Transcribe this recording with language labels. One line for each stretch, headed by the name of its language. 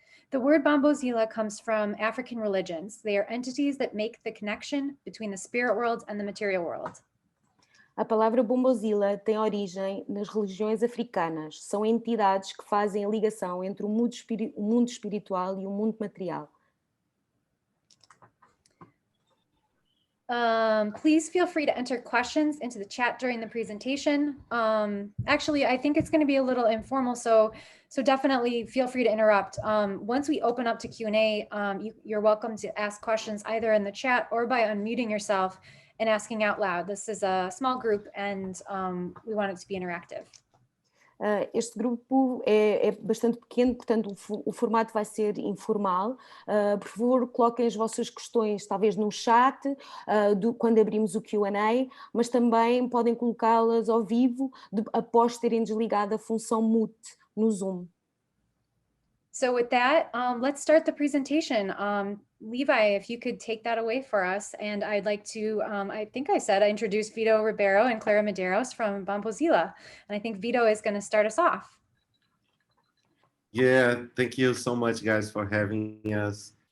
English: The word Bombozila comes from African religions. They are entities that make the connection between the spirit world and the material world.
Portuguese: A palavra Bombozila tem origem nas religiões africanas. São entidades que fazem a ligação entre o mundo espiritual e o mundo material.
English: Please feel free to enter questions into the chat during the presentation. Actually, I think it's going to be a little informal, so definitely feel free to interrupt. Once we open up to Q&A, you're welcome to ask questions either in the chat or by unmuting yourself and asking out loud. This is a small group and we want it to be interactive.
Portuguese: Este grupo é bastante pequeno, portanto o formato vai ser informal. Por favor, coloquem as vossas questões talvez no chat, quando abrimos o Q&A, mas também podem colocá-las ao vivo após terem desligado a função mute no Zoom.
English: So with that, let's start the presentation. Levi, if you could take that away for us. And I'd like to, I think I said I introduced Vito Ribeiro and Clara Medeiros from Bombozila. And I think Vito is going to start us off. Yeah, thank you so much, guys, for having us.